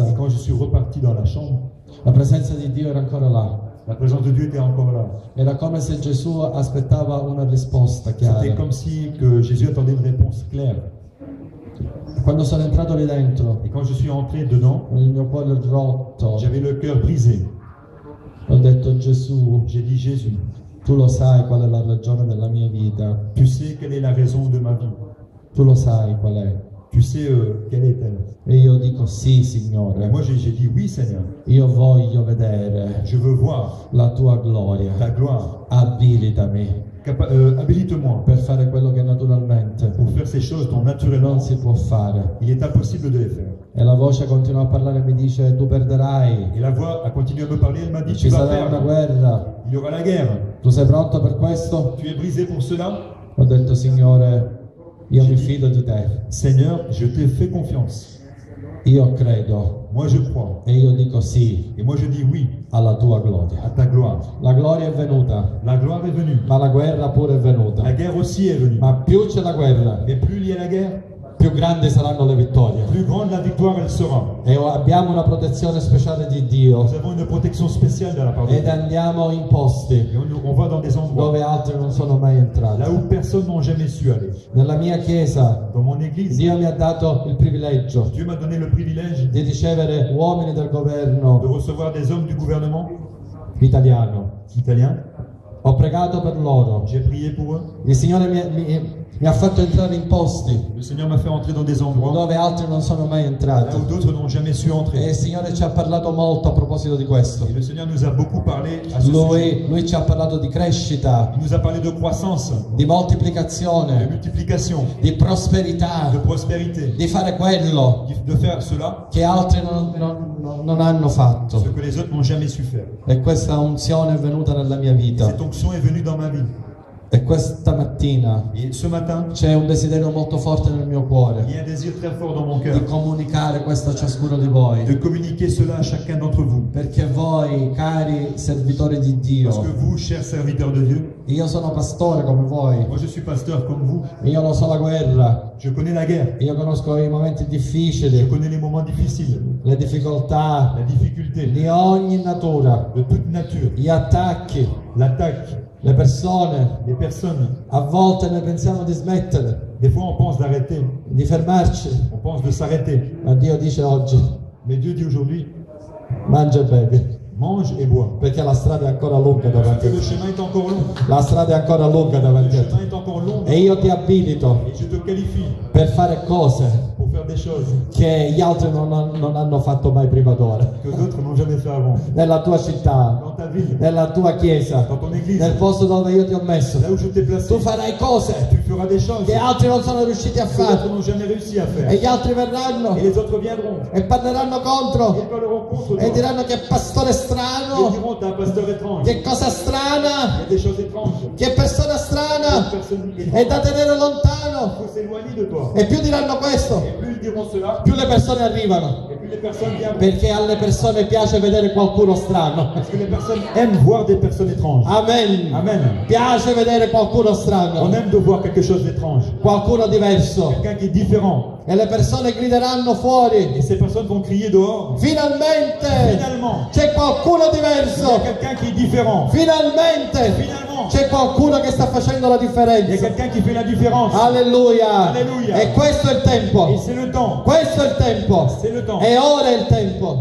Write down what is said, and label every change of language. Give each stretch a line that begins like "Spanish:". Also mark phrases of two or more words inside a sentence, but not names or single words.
French: Et quand je suis reparti dans la chambre,
Italian: la presenza di Dio era ancora là.
French: la présence de Dieu était encore là.
Italian: Era come se Gesù aspettava una risposta chiara.
French: C'était comme si que Jésus attendait une réponse claire.
Italian: Quando sono entrato lì dentro,
French: Et quand je suis entré dedans,
Italian: con il mio cuore rotto,
French: j'avais le cœur brisé.
Italian: ho detto: Gesù,
French: J'ai dit, Jésus,
Italian: tu lo sai qual è la ragione della mia vita,
French: tu sais quelle est la raison de ma vie.
Italian: tu lo sai qual è.
French: Tu sais quelle est-elle.
Italian: E io dico: sì,
French: Et
Italian: Signore,
French: moi, j'ai dit, oui, Seigneur,
Italian: io voglio vedere
French: je veux voir
Italian: la tua gloria.
French: ta gloire.
Italian: Abilitami
French: Habilite-moi
Italian: per fare quello che naturalmente
French: pour faire ces choses dont naturellement
Italian: non si può fare.
French: il est impossible de les faire.
Italian: E la voce continua a parlare e mi dice: tu perderai,
French: Et la voix a continué à me parler, elle m'a dit,
Italian: ci
French: tu vas
Italian: sarà una
French: perdre,
Italian: guerra,
French: il y aura la guerre.
Italian: tu sei pronto per questo?
French: Tu es brisé pour cela?
Italian: Ho detto: Signore, io mi fido di te,
French: Seigneur, je te fais confiance.
Italian: io credo
French: Moi, je crois.
Italian: e io dico sì
French: Et moi, je dis oui
Italian: alla tua
French: à
Italian: gloria.
French: ta gloire.
Italian: La gloria è venuta,
French: La gloire est venue.
Italian: ma la guerra pure è venuta.
French: La guerre aussi est venue.
Italian: Ma più c'è la guerra,
French: Mais plus il y a la guerre,
Italian: più grandi saranno le vittorie.
French: plus grande la victoire elle sera.
Italian: E abbiamo una protezione speciale di Dio
French: Nous avons une protection spéciale de la part de
Italian: ed
French: Dieu.
Italian: andiamo in posti
French: Et on va dans des endroits
Italian: dove altri non sono mai entrati.
French: là où personne n'a jamais su aller.
Italian: Nella mia chiesa
French: Dans mon église,
Italian: Dio mi ha dato il privilegio
French: Dieu m'a donné le privilège
Italian: di ricevere uomini del
French: de
Italian: governo
French: recevoir des hommes du gouvernement
Italian: italiano.
French: italien.
Italian: Ho pregato per loro.
French: J'ai prié pour eux.
Italian: Il Signore mi ha fatto entrare in posti
French: Le Seigneur m'a fait entrer dans des endroits
Italian: dove altri non sono mai
French: là
Italian: entrati.
French: où d'autres n'ont jamais su
Italian: E
French: entrer.
Italian: il Signore ci ha parlato molto a proposito di questo.
French: Et le Seigneur nous a beaucoup parlé à ce sujet.
Italian: Lui ci ha parlato di crescita,
French: Il nous a parlé de croissance,
Italian: di
French: de
Italian: moltiplicazione,
French: multiplication,
Italian: di prosperità,
French: de prospérité,
Italian: di fare quello
French: de faire cela,
Italian: che altri non hanno fatto.
French: ce que les autres n'ont jamais su faire.
Italian: E questa unzione è venuta nella mia
French: Et
Italian: vita.
French: cette onction est venue dans ma vie.
Italian: E questa mattina
French: Et ce matin,
Italian: c'è un desiderio molto forte nel mio
French: il
Italian: cuore
French: y a un désir très fort dans mon
Italian: di
French: cœur
Italian: comunicare questo a ciascuno di voi.
French: de communiquer cela à chacun d'entre vous.
Italian: Perché voi, cari servitori di
French: Parce que
Italian: Dio,
French: vous, chers serviteurs de Dieu,
Italian: io sono pastore come voi,
French: moi je suis pasteur comme vous,
Italian: io lo so la guerra,
French: je connais la guerre,
Italian: io conosco i momenti
French: je
Italian: difficili,
French: connais les moments difficiles,
Italian: le difficoltà
French: la difficulté
Italian: di ogni natura,
French: de toute nature,
Italian: gli attacchi,
French: l'attaque,
Italian: le persone.
French: les personnes.
Italian: A volte noi pensiamo di smettere,
French: Des fois on pense d'arrêter,
Italian: di fermarci,
French: on pense de s'arrêter.
Italian: ma Dio dice oggi:
French: Mais Dieu dit aujourd'hui,
Italian: mangia e bevi,
French: mange et bois.
Italian: perché la strada è ancora lunga
French: Parce
Italian: davanti
French: que
Italian: a
French: le
Italian: te.
French: chemin est encore long.
Italian: La strada è ancora lunga
French: Le
Italian: davanti a te.
French: chemin est encore long.
Italian: E io ti abilito
French: Et je te qualifie
Italian: per fare cose
French: pour faire des choses
Italian: che gli altri non hanno fatto mai prima d'ora.
French: que d'autres n'ont jamais fait avant.
Italian: Nella tua città,
French: Dans ta ville,
Italian: nella tua chiesa,
French: dans ton église,
Italian: nel posto dove io ti ho messo,
French: là où je t'ai placé,
Italian: tu farai cose
French: tu feras des choses
Italian: che altri non sono riusciti a
French: que d'autres
Italian: fare.
French: n'ont jamais réussi à faire.
Italian: E gli altri verranno
French: Et les autres viendront.
Italian: e parleranno contro
French: Ils parleront contre
Italian: e
French: toi.
Italian: diranno che pastore
French: Ils
Italian: strano,
French: diront t'es un pasteur étrange.
Italian: che cosa
French: Il y
Italian: strana,
French: a des choses étranges.
Italian: che persona
French: Une
Italian: strana,
French: personne
Italian: è da
French: étrange.
Italian: tenere lontano.
French: Il faut s'éloigner de toi.
Italian: E più diranno questo,
French: Et plus ils diront cela,
Italian: più le persone arrivano.
French: et plus les personnes viendront.
Italian: Perché alle persone piace vedere qualcuno strano.
French: Parce que les personnes aiment voir des personnes étranges.
Italian: Amen.
French: Amen.
Italian: Piace vedere qualcuno
French: On
Italian: strano,
French: aime de voir quelque chose d'étrange.
Italian: qualcuno diverso.
French: Quelqu'un qui est différent.
Italian: E le persone grideranno fuori:
French: Et ces personnes vont crier dehors.
Italian: finalmente
French: Finalement,
Italian: c'è qualcuno
French: il y a
Italian: diverso.
French: quelqu'un qui est différent.
Italian: Finalmente
French: Finalement,
Italian: c'è qualcuno che sta facendo la
French: il y a
Italian: differenza.
French: quelqu'un qui fait la différence.
Italian: Alleluia.
French: Alleluia.
Italian: E questo è il
French: Et
Italian: tempo.
French: c'est le temps.
Italian: Questo è il tempo.
French: C'est le temps.
Italian: E ora è il tempo